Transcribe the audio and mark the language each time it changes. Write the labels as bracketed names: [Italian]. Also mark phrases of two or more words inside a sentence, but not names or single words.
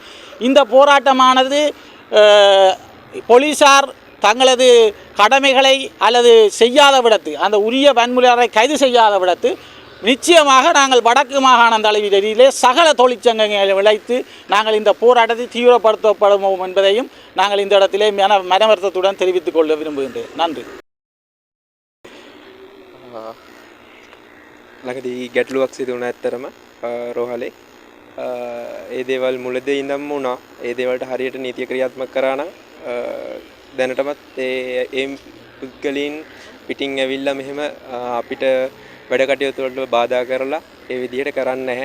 [Tamil] இந்த போராட்டமானது போலீசார் தங்களது கடமைகளை அல்லது செய்யாத விடத்து, அந்த உரிய வன்முறையாளரை கைது செய்யாத விடத்து நிச்சயமாக நாங்கள் வடக்கு மாகாணம் தலைவியிலே சகல தொழிற்சங்கங்களை விளைத்து நாங்கள் இந்த போராட்டத்தை தீவிரப்படுத்தப்படுவோம் என்பதையும் நாங்கள் இந்த இடத்திலே மனவருத்தத்துடன் தெரிவித்துக் கொள்ள விரும்புகின்றேன். நன்றி. [Sinhala] ළඟදී ගැටලුවක් සිදු වුණා ඇත්තරම රෝහලේ. ඒ දේවල් මුලදී ඉඳන්ම වුණා. ඒ දේවල්ට හරියට නීතිය ක්‍රියාත්මක කරා නම් දැනටමත් ඒ පුද්ගලයන් පිටින් ඇවිල්ලා මෙහෙම අපිට වැඩ කටයුතු වලට බාධා කරලා ඒ විදිහට කරන්නේ නැහැ.